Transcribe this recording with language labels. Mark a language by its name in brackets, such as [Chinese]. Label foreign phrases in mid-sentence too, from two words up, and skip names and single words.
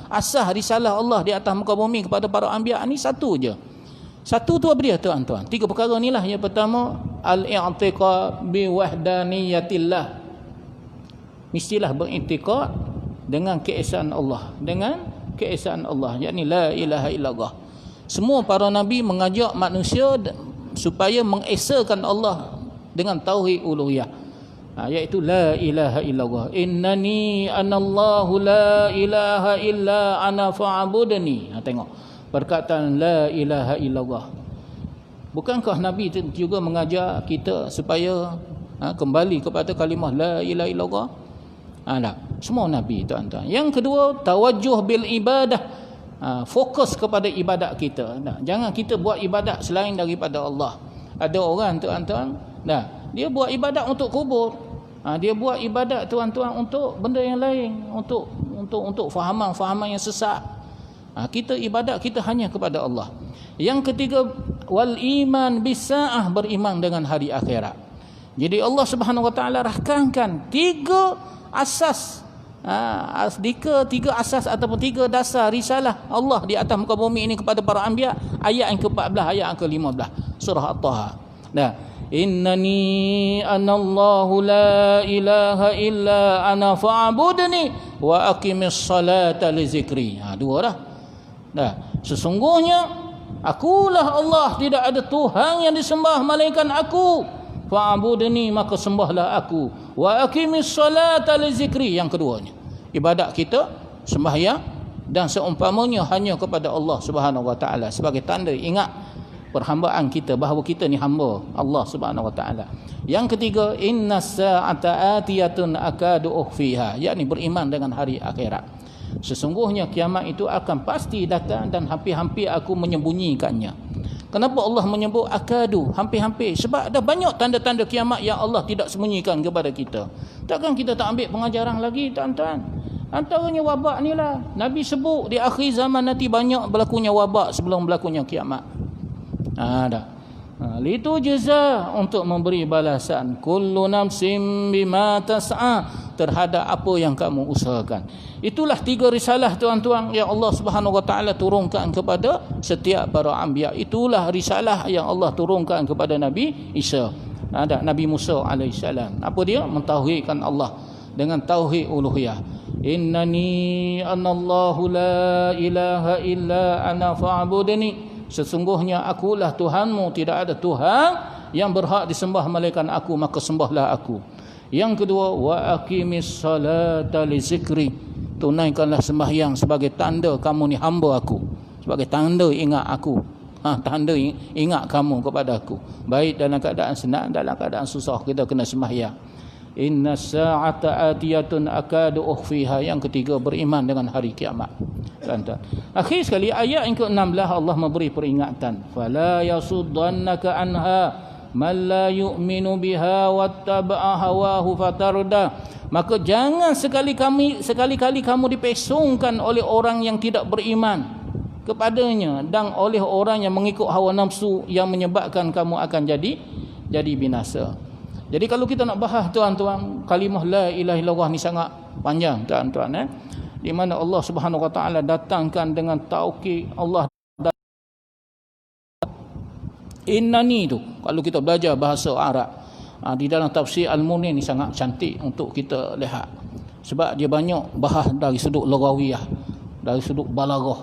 [Malay] Asas risalah Allah di atas muka bumi kepada para anbiya ni satu je. Satu tu apa dia tuan-tuan? 3 perkara inilah. Yang pertama, [Arabic] الاعتقاد بوحدانية الله. [Malay] Mestilah beriktikad dengan keesaan Allah, dengan keesaan Allah, yakni [Arabic] لا إله إلا الله. [Malay] Semua para nabi mengajak manusia supaya mengesakan Allah dengan tauhid uluhiyah, iaitu [Arabic] لا إله إلا الله. إنني أنا الله لا إله إلا أنا فاعبدني. [Malay] Tengok perkataan [Arabic] لا إله إلا الله. [Malay] Bukankah Nabi juga mengajar kita supaya kembali kepada kalimah [Arabic] لا إله إلا الله? [Malay] Tak. Semua Nabi tuan-tuan. Yang kedua, [Arabic] توجه بالعبادة. [Malay] Fokus kepada ibadat kita. Jangan kita buat ibadat selain daripada Allah. Ada orang tuan-tuan, dia buat ibadat untuk kubur. Dia buat ibadat tuan-tuan untuk benda yang lain, untuk fahaman-fahaman yang sesat. Kita ibadat kita hanya kepada Allah. Yang ketiga, [Arabic] والإيمان بالساعة, [Malay] beriman dengan hari akhirat. Jadi Allah [Arabic] سبحانه وتعالى [Malay] rakamkan 3 asas, 3 asas ataupun 3 dasar risalah Allah di atas muka bumi ini kepada para anbiya. Ayat yang ke-14, ayat yang ke-15 surah At-Taha. [Arabic] إنني أنا الله لا إله إلا أنا فاعبدني وأقم الصلاة لذكري. [Malay] Dua dah. Sesungguhnya akulah Allah, tidak ada Tuhan yang disembah melainkan aku. Fa'budni, maka sembahlah aku. [Arabic] وأقم الصلاة لذكري. [Malay] Yang keduanya, ibadat kita, sembahyang dan seumpamanya hanya kepada Allah [Arabic] سبحانه وتعالى, [Malay] sebagai tanda ingat perhambaan kita bahawa kita ni hamba Allah [Arabic] سبحانه وتعالى. [Malay] Yang ketiga, [Arabic] إن الساعة آتية أكاد أخفيها, [Malay] yakni beriman dengan hari akhirat. Sesungguhnya kiamat itu akan pasti datang dan hampir-hampir aku menyembunyikannya. Kenapa Allah menyebut akadu, hampir-hampir? Sebab ada banyak tanda-tanda kiamat yang Allah tidak sembunyikan kepada kita. Takkan kita tak ambil pengajaran lagi tuan-tuan? Antaranya wabak ni lah. Nabi sebut di akhir zaman nanti banyak berlakunya wabak sebelum berlakunya kiamat. Itu jaza, untuk memberi balasan [Arabic] كل نفس بما تسعى, [Malay] terhadap apa yang kamu usahakan. Itulah 3 risalah tuan-tuan yang Allah [Arabic] سبحانه وتعالى [Malay] turunkan kepada setiap para anbiya. Itulah risalah yang Allah turunkan kepada Nabi Isa, Nabi Musa alaihissalam. Apa dia? Mentauhidkan Allah dengan tauhid uluhiyah. [Arabic] إنني أنا الله لا إله إلا أنا فاعبدني. [Malay] Sesungguhnya akulah Tuhanmu, tidak ada Tuhan yang berhak disembah melainkan aku, maka sembahlah aku. Yang kedua, [Arabic] وأقم الصلاة لذكري. [Malay] Tunaikanlah sembahyang sebagai tanda kamu ni hamba aku, sebagai tanda ingat aku, tanda ingat kamu kepada aku. Baik dalam keadaan senang, dalam keadaan susah, kita kena sembahyang. [Arabic] إن الساعة آتية أكاد أخفيها. [Malay] Yang ketiga, beriman dengan hari kiamat. Tuan-tuan, akhir sekali ayat yang ke-16 Allah memberi peringatan, [Arabic] فلا يصدنك عنها من لا يؤمن بها واتبع هواه فتردى. [Malay] Maka jangan sekali-kali kamu dipesongkan oleh orang yang tidak beriman kepadanya dan oleh orang yang mengikut hawa nafsu, yang menyebabkan kamu akan jadi binasa. Jadi kalau kita nak bahas tuan-tuan, kalimah [Arabic] لا إله إلا الله [Malay] ni sangat panjang tuan-tuan, di mana Allah [Arabic] سبحانه وتعالى [Malay] datangkan dengan taukid. Allah innani tu, kalau kita belajar bahasa Arab, di dalam tafsir Al-Munir ni sangat cantik untuk kita lihat, sebab dia banyak bahas dari sudut lughawiyah, dari sudut balaghah.